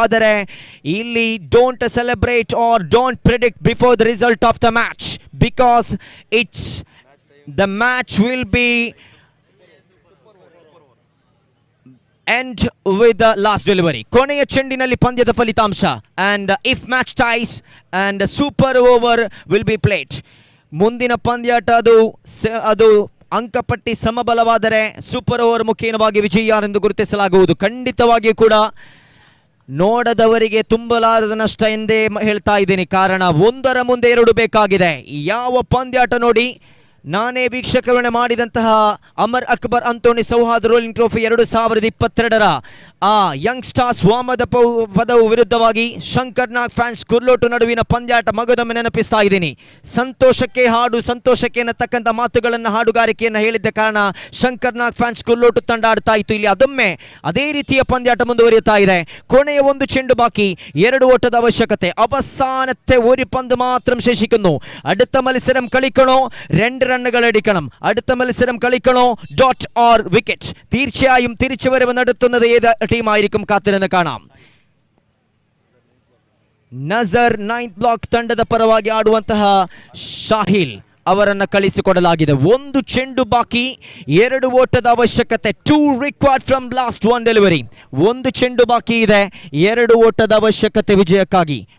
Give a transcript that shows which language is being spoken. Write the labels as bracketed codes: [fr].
[kn] ಆದರೆ ಇಲ್ಲಿ [en] Don't celebrate or don't predict before the result of the match, because it's the match will be end with the last delivery. [kn] ಕೊನೆಯ ಚೆಂಡಿನಲ್ಲಿ ಪಂದ್ಯದ ಫಲಿತಾಂಶ. [en] and if match ties and super over will be played. [kn] ಮುಂದಿನ ಪಂದ್ಯಾಟ ಅದು ಅಂಕಪಟ್ಟಿ ಸಮಬಲವಾದರೆ super over ಮುಖೇನವಾಗಿ ವಿಜಯ ಯಾರೆಂದು ಗುರುತಿಸಲಾಗುವುದು. ಖಂಡಿತವಾಗಿಯೂ ಕೂಡ ನೋಡದವರಿಗೆ ತುಂಬಲಾರದ ನಷ್ಟ ಎಂದೇ ಹೇಳ್ತಾ ಇದ್ದೀನಿ. ಕಾರಣ 1ರ ಮುಂದೆ 2 ಬೇಕಾಗಿದೆ. ಯಾವ ಪಂದ್ಯಾಟ ನೋಡಿ, ನಾನೇ ವೀಕ್ಷಕರಣೆ ಮಾಡಿದಂತಹ ಅಮರ್ ಅಕ್ಬರ್ ಅಂತೋಣಿ ಸೌಹಾರ್ದ ರೋಲಿಂಗ್ ಟ್ರೋಫಿ 2022ರ ಆ ಯಂಗ್ ಸ್ಟಾರ್ಸ್ ವಾಮದ ಪದವು ವಿರುದ್ಧವಾಗಿ ಶಂಕರ್ ನಾಗ್ ಫ್ಯಾನ್ಸ್ ಕುರ್ಲೋಟು ನಡುವಿನ ಪಂದ್ಯಾಟ ಮಗದೊಮ್ಮೆ ನೆನಪಿಸ್ತಾ ಇದ್ದೀನಿ. ಸಂತೋಷಕ್ಕೆ ಹಾಡು, ಸಂತೋಷಕ್ಕೆ ಅನ್ನತಕ್ಕಂಥ ಮಾತುಗಳನ್ನು ಹಾಡುಗಾರಿಕೆಯನ್ನು ಹೇಳಿದ್ದ ಕಾರಣ ಶಂಕರ್ ನಾಗ್ ಫ್ಯಾನ್ಸ್ ಕುರ್ಲೋಟು ತಂಡ ಆಡ್ತಾ ಇತ್ತು. ಇಲ್ಲಿ ಅದೊಮ್ಮೆ ಅದೇ ರೀತಿಯ ಪಂದ್ಯಾಟ ಮುಂದುವರಿಯುತ್ತಾ ಇದೆ. ಕೊನೆಯ 1 ಚೆಂಡು ಬಾಕಿ, 2 ഓട്ടದ അവಶ್യಕತೆ. [ml] അവസാനത്തെ 1 പന്ത് മാത്രം ശേഷിക്കുന്നു. അടുത്ത മത്സരം കളിക്കണോ, 2 റണ്ണുകൾ അടിക്കണം. അടുത്ത മത്സരം കളിക്കണോ, [en] Dot or wicket. [ml] തീർച്ചയായും തിരിച്ചുവരവ് നടത്തുന്നത് ഏത് ടീമായിരിക്കും? കാത്തിരുന്ന് കാണാം. [kn] ನಜರ್ 9th ಬ್ಲಾಕ್ ತಂಡದ ಪರವಾಗಿ ಆಡುವಂತಹ ಶಾಹಿಲ್ ಅವರನ್ನು ಕಳಿಸಿಕೊಡಲಾಗಿದೆ. ಒಂದು ಚೆಂಡು ಬಾಕಿ, 2 ಓಟದ ಅವಶ್ಯಕತೆ. [en] 2 required from last 1 delivery. [kn] ಒಂದು ಚೆಂಡು ಬಾಕಿ ಇದೆ, 2 ಓಟದ ಅವಶ್ಯಕತೆ ವಿಜಯಕ್ಕಾಗಿ.